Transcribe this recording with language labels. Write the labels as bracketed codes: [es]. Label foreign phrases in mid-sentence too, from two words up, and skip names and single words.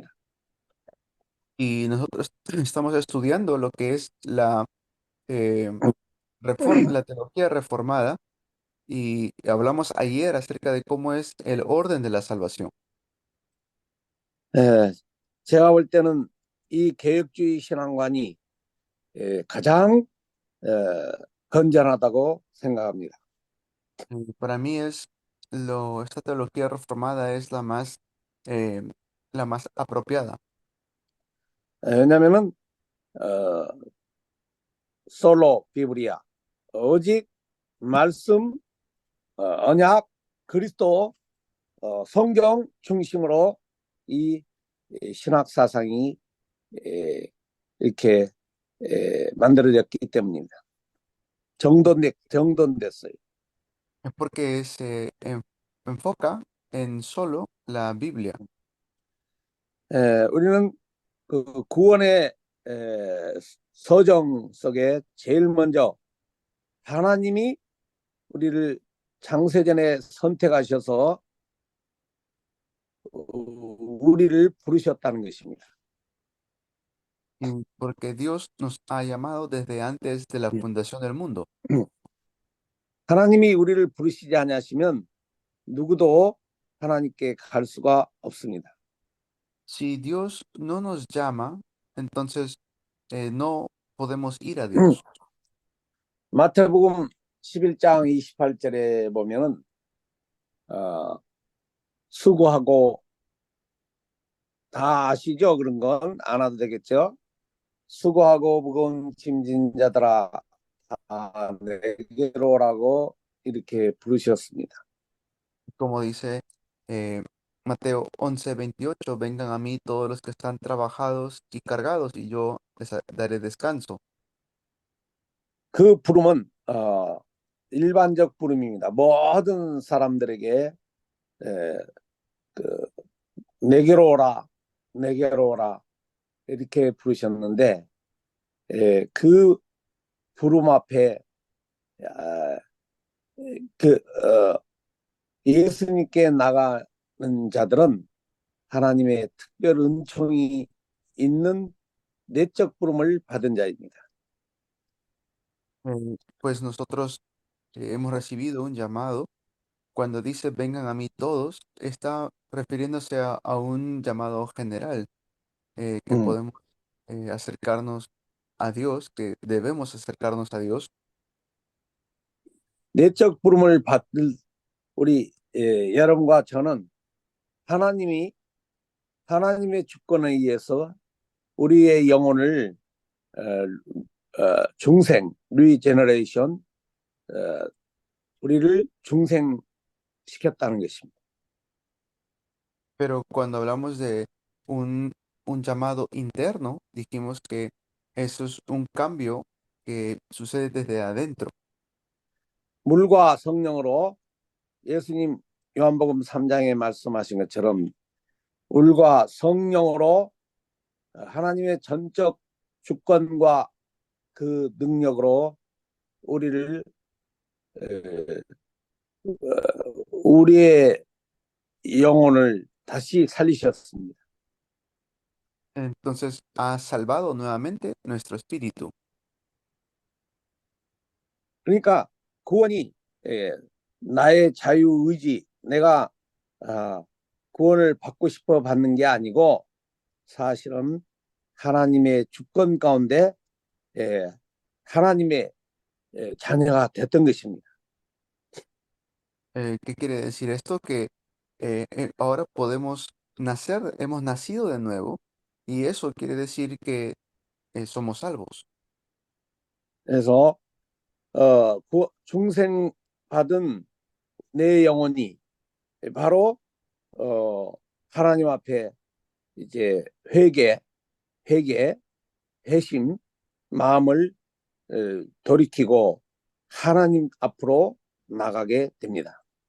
[es] Y nosotros estamos estudiando lo que es la teología reformada Y hablamos ayer acerca de cómo es el orden de la salvación. [ko] 예, 제가 볼 때는 이 개혁주의 신앙관이 가장 건전하다고 생각합니다. [es] Para mí esta teología reformada es eh, la más apropiada. [ko] 왜냐면은 어, [es] solo Biblia [ko] 오직 말씀, 언약, 그리스도, 성경 중심으로 이 신학 사상이 이렇게 만들어졌기 때문입니다. 정돈됐어요. [es] Es porque enfoca en solo la Biblia. [ko] 우리는 그 구원의 서정 속에 제일 먼저 하나님이 우리를 창세전에 선택하셔서 우리를 부르셨다는 것입니다. [es] Porque Dios nos ha llamado desde antes de la fundación del mundo. [ko] 하나님이 우리를 부르시지 않으시면 누구도 하나님께 갈 수가 없습니다. [es] Si Dios no nos llama, entonces no podemos ir a Dios. [ko] 마태복음 11장 28절에 보면은 수고하고 다 아시죠? 그런 건 안 와도 되겠죠? 수고하고 무거운 짐진 자들아 다 내게로 오라고 이렇게 부르셨습니다. [es] Como dice Mateo 11:28, vengan a mí todos los que están trabajados y cargados, y yo les daré descanso. [ko] 그 부름은 일반적 부름입니다. 모든 사람들에게 내게로 오라, 내게로 오라 이렇게 부르셨는데 그 부름 앞에 예수님께 나가는 자들은 하나님의 특별 은총이 있는 내적 부름을 받은 자입니다. [es] Pues nosotros hemos recibido un llamado. Cuando dice vengan a mí todos, está refiriéndose a un llamado general, que podemos acercarnos a Dios, que debemos acercarnos a Dios. [ko] 내적 부름을 받을 우리 여러분과 저는 하나님의 주권에 의해서 우리의 영혼을 중생, 리제너레이션, 우리를 중생시켰다는 것입니다. [es] Pero cuando hablamos de un llamado interno, dijimos que eso es un cambio que sucede desde adentro. [ko] 물과 성령으로 예수님 요한복음 3장에 말씀하신 것처럼 물과 성령으로 하나님의 전적 주권과 그 능력으로 우리의 영혼을 다시 살리셨습니다. [es] Entonces ha salvado nuevamente nuestro espíritu. [ko] 그러니까 구원이 나의 자유의지, 내가 구원을 받고 싶어 받는 게 아니고 사실은 하나님의 주권 가운데 하나님의 자녀가 됐던 것입니다. [es] ¿Qué quiere decir esto? Que ahora podemos nacer, hemos nacido de nuevo, y eso quiere decir que somos salvos. [ko] 그래서 중생 받은 내 영혼이 바로 하나님 앞에 이제 회개, 회심, 마음을 돌이키고 하나님 앞으로 나가게 됩니다.